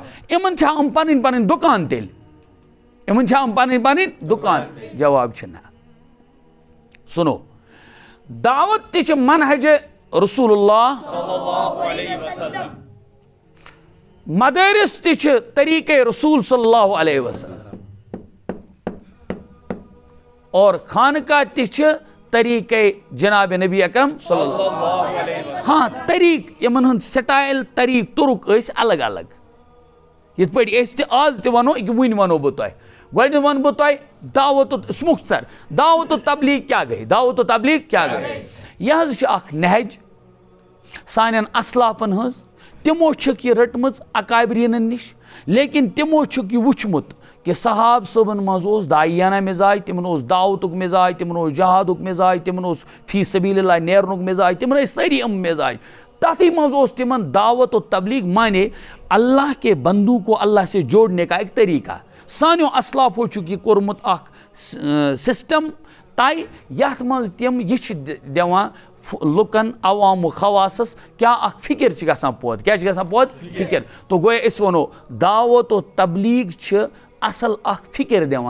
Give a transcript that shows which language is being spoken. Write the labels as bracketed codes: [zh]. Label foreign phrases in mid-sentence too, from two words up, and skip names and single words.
[ks] یِمن چھا یِم پنٕنۍ پنٕنۍ دُکان تیٚلہِ؟ یِمن چھا یِم پنٕنۍ پنٕنۍ دُکان؟ جواب چھُ نہ. سُنو، دعوت تہِ چھِ منہج رسول اللہ، مدارس تہِ چھِ طریقے رسول صلی اللہ علیہ وسلم، اور خانقاہ تہِ چھِ طریقے جناب نبی اکرم صلی اللہ علیہ وسلم. ہاں طریق یمن ہند سٹائل طریق طرق ٲسۍ الگ الگ. یِتھ پٲٹھۍ أسۍ تہِ آز تہِ وَنو وٕنۍ وَنو بہٕ تۄہہِ. گۄڈنٮ۪تھ وَنہٕ بہٕ تۄہہِ دعوت مختصر دعوت و تبلیغ کیٛاہ گٔے؟ دعوت و تبلیغ کیٛاہ گٔے؟ یہِ حظ چھِ اکھ نہج سانٮ۪ن اسلافن ہٕنٛز. تِمو چھکھ یہِ رٔٹمٕژ اکابریٖنن نِش، لیکن تِمو چھُکھ یہِ وٕچھمُت کہ صحاب صٲبن منٛز اوس داعیانہ مزاج، تِمن اوس دعوتُک مزاج، تِمن اوس جہادُک مزاج، تِمن اوس فی سبیل اللہ نیرنُک مزاج، تِمن ٲسۍ سٲری یِم مزاج. تتھٕے منٛز اوس تِمن دعوت و تبلیغ مانے [ur] اللہ کے بندو کو اللہ سے جوڑنے کا ایک طریقہ. [ks] سانیو اسلافو چھُکھ یہِ کوٚرمُت اکھ سسٹم طے یتھ منٛز تِم یہِ چھِ دِوان لُکن عوام و خواصس کیا اکھ فکر چھِ گژھان پٲدٕ. کیٛاہ چھِ گژھان پٲدٕ؟ فکر. تو گویا أسۍ وَنو دعوت و تبلیغ چھِ اصل اکھ فکر دِوان.